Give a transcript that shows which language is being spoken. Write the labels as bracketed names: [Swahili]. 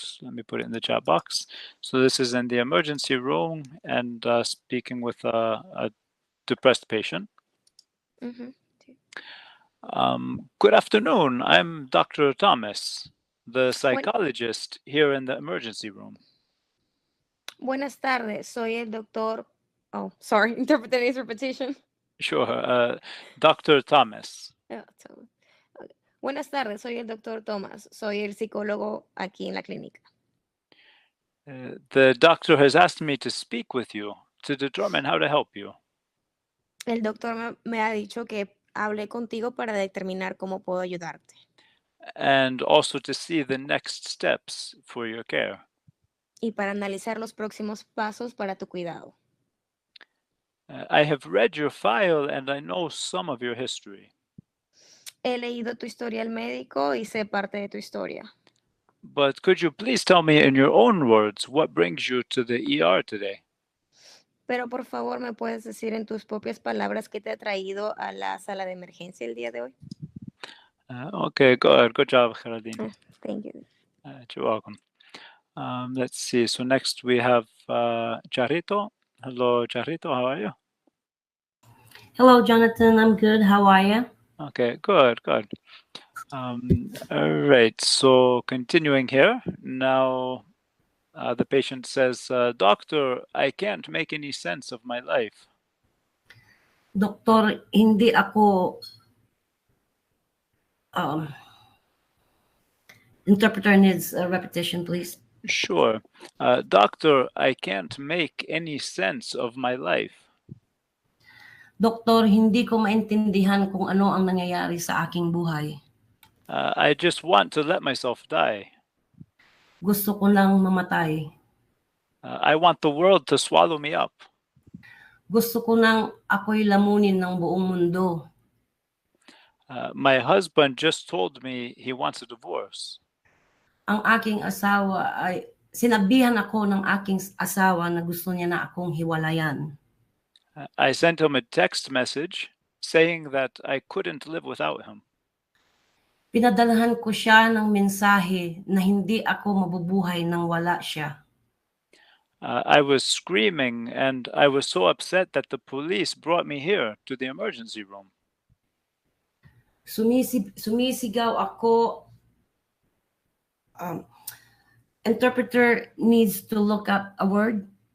[English] Let me put it in the chat box. So this is in the emergency room and speaking with a depressed patient. Ujú. Good afternoon. I'm Dr. Thomas, the psychologist here in the emergency room. [Spanish] Buenas tardes, soy el doctor. [English] Oh, sorry, interpreting his repetition. Sure. Dr. Thomas. Yeah, Thomas. Okay. [Spanish] Buenas tardes, soy el doctor Thomas. Soy el psicólogo aquí en la clínica. [English] The doctor has asked me to speak with you to determine how to help you. [Spanish] El doctor me ha dicho que hable contigo para determinar cómo puedo ayudarte. [English] And also to see the next steps for your care. [Spanish] Y para analizar los próximos pasos para tu cuidado. [English] I have read your file and I know some of your history. [Spanish] He leído tu historial médico y sé parte de tu historia. [English] But could you please tell me in your own words what brings you to the ER today? [Spanish] Pero por favor, ¿me puedes decir en tus propias palabras qué te ha traído a la sala de emergencia el día de hoy? [English] Okay, good. Good job, Geraldine. Thank you. You're welcome. Let's see. So next we have Charito. Hello, Charito. How are you? Hello, Jonathan. I'm good. How are you? Okay, good. All right. So continuing here. Now the patient says, Doctor, I can't make any sense of my life. [Filipino] Doktor, hindi ako [English] interpreter needs a repetition, please. Sure. Doctor, I can't make any sense of my life. [Filipino] Doktor, hindi ko maintindihan kung ano ang nangyayari sa aking buhay. [English] I just want to let myself die. [Filipino] Gusto ko lang mamatay. [English] I want the world to swallow me up. [Filipino] Gusto ko nang ako'y lamunin ng buong mundo. [English] My husband just told me he wants a divorce. [Filipino] Ang aking asawa ay, sinabihan ako ng aking asawa na gusto niya na akong hiwalayan. [English] I sent him a text message saying that I couldn't live without him. [Filipino] Pinadalhan ko siya ng mensahe na hindi ako mabubuhay nang wala siya. [English] I was screaming and I was so upset that the police brought me here to the emergency room. [Filipino] Sumisigaw ako. [English] Interpreter needs to look up a word.